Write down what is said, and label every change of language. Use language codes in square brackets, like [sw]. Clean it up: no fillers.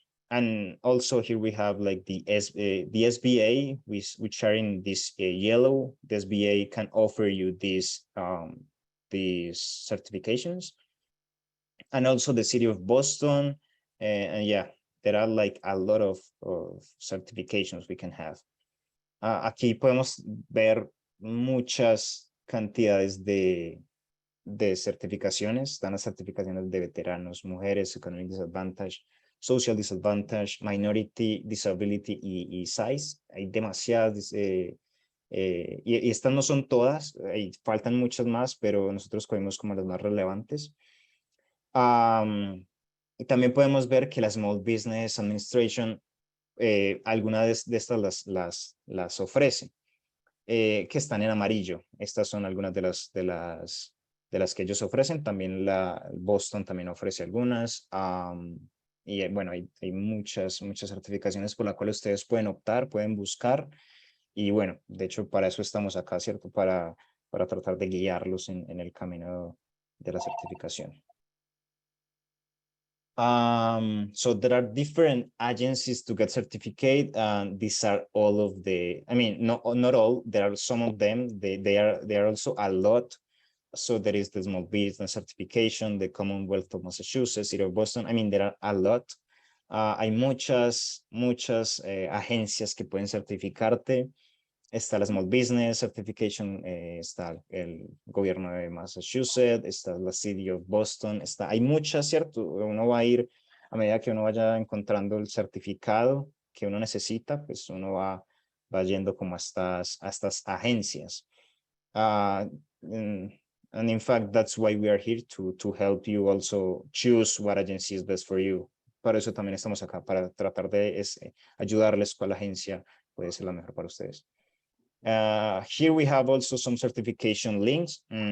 [en] And also here we have like the SBA, which are in this yellow. The SBA can offer you these certifications. And also the city of Boston. And yeah, there are like a lot of certifications we can have. [es] Aquí podemos ver muchas cantidades de certificaciones. Están las certificaciones de veteranos, mujeres, [en] economic disadvantage, social disadvantage, minority, disability [es] y [en] size. [es] Hay demasiadas, y estas no son todas, faltan muchas más, pero nosotros cogimos como las más relevantes. Y también podemos ver que la Small Business Administration, algunas de estas las ofrece, que están en amarillo. Estas son algunas de las que ellos ofrecen. También Boston también ofrece algunas. Y bueno, hay muchas certificaciones por las cuales ustedes pueden optar, pueden buscar. Y bueno, de hecho, para eso estamos acá, ¿cierto? Para tratar de guiarlos en el camino de la certificación. [en] So there are different agencies to get certificate, and these are all of the, I mean, not all, there are some of them, they are also a lot. So there is the Small Business Certification, the Commonwealth of Massachusetts, City of Boston, I mean, there are a lot. [es] Hay muchas agencias que pueden certificarte. Está la Small Business Certification, está el gobierno de Massachusetts, está la [en] City of Boston, [es] hay muchas, ¿cierto? Uno va a ir, a medida que uno vaya encontrando el certificado que uno necesita, pues uno va yendo como a estas agencias. [en] And in fact, that's why we are here, to help you also choose what agency is best for you. [es] Para eso también estamos acá, para tratar de ayudarles cuál agencia puede ser la mejor para ustedes. [en] Here we have also some certification links.